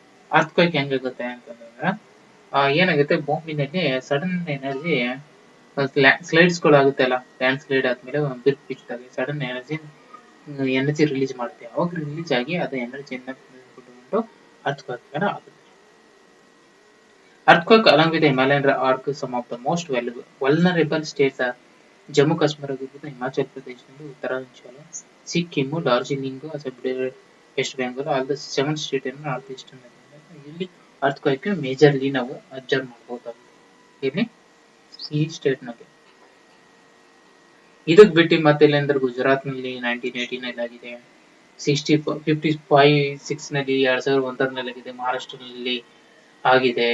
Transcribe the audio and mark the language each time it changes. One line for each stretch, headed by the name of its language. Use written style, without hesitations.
Kannada: Earthquake ಹೆಂಗಾಗುತ್ತೆ ಅಂತಂದ್ರೆ ಏನಾಗುತ್ತೆ, ಭೂಮಿನಲ್ಲಿ ಸಡನ್ ಎನರ್ಜಿ ಸ್ಲೈಡ್ಸ್ ಗಳು ಆಗುತ್ತೆ ಅಲ್ಲ, ಲ್ಯಾಂಡ್ ಸ್ಲೈಡ್ ಆದ್ಮೇಲೆ ಬಿರುಕು ಬಿಚ್ಚಿದಾಗ ಸಡನ್ ಎನರ್ಜಿ ರಿಲೀಸ್ ಮಾಡುತ್ತೆ. ಅವಾಗ ರಿಲೀಸ್ ಆಗಿ ಅದು ಎನರ್ಜಿಯಿಂದ ಬಿಟ್ಟುಕೊಂಡು ಅರ್ಥಕ್ವೇಕ್ ಆಗುತ್ತೆ.
English: Earthquake along with the Himalayan arc, some of the most vulnerable states are Jammu Kashmir, Himachal Pradesh, Uttarakhand, Sikkim, Darjeeling, West Bengal, all the 7 states in northeastern.
Kannada: ಇಲ್ಲಿ
English: earthquake majorly
Kannada: ನಾವು observe ಮಾಡಬಹುದು ಇಲ್ಲಿ ಈ state ನಲ್ಲಿ. ಇದಕ್ ಬಿಟ್ಟು ಮತ್ತೆ ಇಲ್ಲೆಂದ್ರೆ ಗುಜರಾತ್ ನಲ್ಲಿ 1989 ಆಗಿದೆ, 55 ನಲ್ಲಿ 2001 ಆಗಿದೆ, ಮಹಾರಾಷ್ಟ್ರದಲ್ಲಿ ಆಗಿದೆ.